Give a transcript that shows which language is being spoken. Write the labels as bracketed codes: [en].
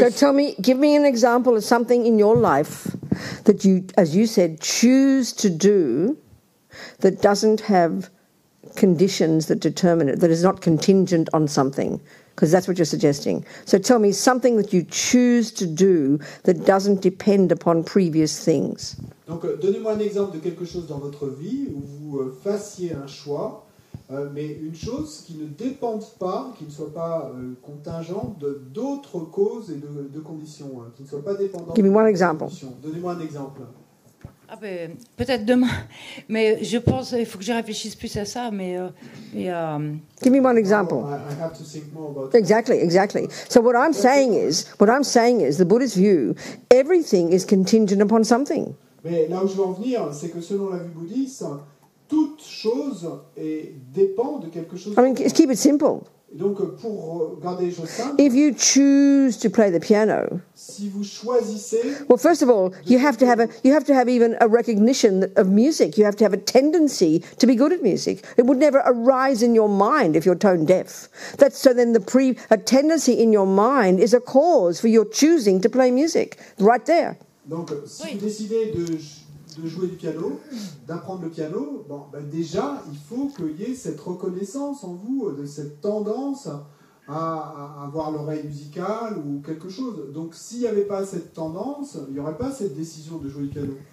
[en] So tell me, give me an example of something in your life that you, as you said, choose to do that doesn't have conditions that determine it, that is not contingent on something, because that's what you're suggesting. So tell me something that you choose to do that doesn't depend upon previous things. [fr] Donc, donnez-moi un exemple de quelque chose dans votre vie où vous fassiez un choix, mais une chose qui ne dépende pas, qui ne soit pas contingente d'autres causes et de conditions, qui ne soit pas dépendante. [en] Give me one example. [fr] Donnez-moi un exemple. Ah ben, peut-être demain, mais je pense qu'il faut que je réfléchisse plus à ça. Mais [en] give me one example. I have to think more about it. Exactly. So what I'm saying is, the Buddhist view, everything is contingent upon something. [fr] Mais là où je veux en venir, c'est que selon la vue bouddhiste, toute chose dépend de quelque chose. [en] I mean, keep it simple. [fr] Et donc, pour garder les choses simples, [en] If you choose to play the piano, [fr] si vous choisissez, [en] well, first of all, you have to have even a recognition of music. You have to have a tendency to be good at music. It would never arise in your mind if you're tone deaf. A tendency in your mind is a cause for your choosing to play music. Right there. [fr] Donc, si vous décidez de jouer du piano, d'apprendre le piano, déjà, il faut qu'il y ait cette reconnaissance en vous, de cette tendance à avoir l'oreille musicale ou quelque chose. Donc, s'il n'y avait pas cette tendance, il n'y aurait pas cette décision de jouer du piano.